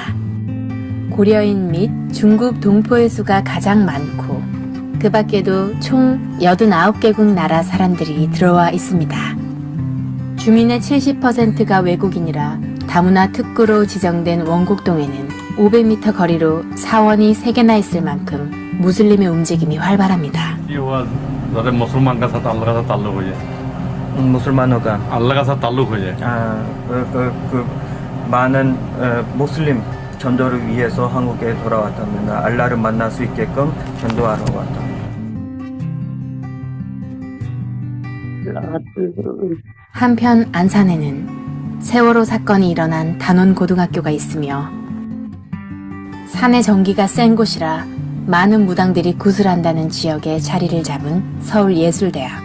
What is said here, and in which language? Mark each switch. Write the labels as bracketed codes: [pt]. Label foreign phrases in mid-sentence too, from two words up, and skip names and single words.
[ko] 고려인 및 중국 동포의 수가 가장 많고 그 밖에도 총 89개국 나라 사람들이 들어와 있습니다. 주민의 70%가 외국인이라 다문화 특구로 지정된 원곡동에는 500m 거리로 사원이 3개나 있을 만큼 무슬림의 움직임이 활발합니다. [hi] मुसलमान का साथ अल्लाह का साथ ताल्लुक हो जाए मुसलमानों का अल्लाह का साथ ताल्लुक हो जाए [ko] 많은 무슬림 전도를 위해서 한국에 돌아왔답니다. 알라를 만날 수 있게끔 전도하러 왔답니다. 한편 안산에는 세월호 사건이 일어난 단원고등학교가 있으며 산의 전기가 센 곳이라 많은 무당들이 구슬한다는 지역에 자리를 잡은 서울예술대학.